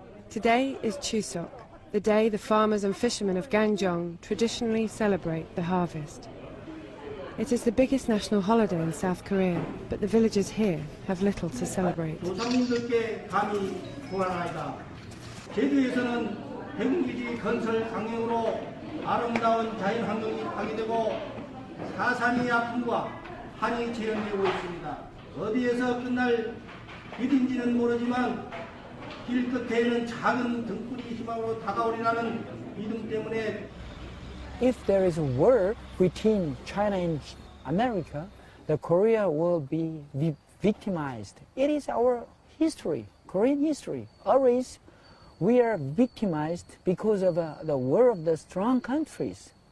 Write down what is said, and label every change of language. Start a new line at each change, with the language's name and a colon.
English: Today is Chuseok, the day the farmers and fishermen of Ganjong traditionally celebrate the harvest. It is the biggest national holiday in South Korea, but the villagers here have little to celebrate.
Korean: 조상님들께 감히 고하나이다. 제주에서는 해군기지 건설 강행으로 아름다운 자연 환경이 파괴되고 사상의 아픔과 한이 재현되고 있습니다. 어디에서 끝날 일인지는 모르지만 길 끝에는 작은 등불이 희망으로 다가오리라는 믿음 때문에
English: If there is a war between China and America, the Korea will be victimized. It is our history, Korean history. Always we are victimized because of the war of the strong countries.